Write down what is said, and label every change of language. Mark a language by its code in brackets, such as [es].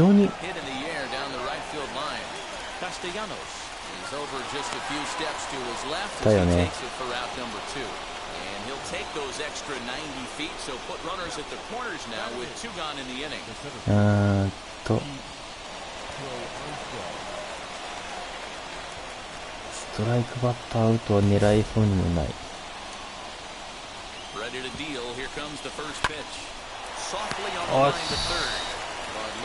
[en] Hit in the air down the right field line. Castellanos. He's over just a few steps to his left as he takes it for out number 2. And he'll take those extra 90 feet, so put runners at the corners now with 2 gone in the inning. [ja] ストライクバッターアウトは狙えそうにもない。 [en] Ready to deal. Here comes the first pitch. Softly on the line to third.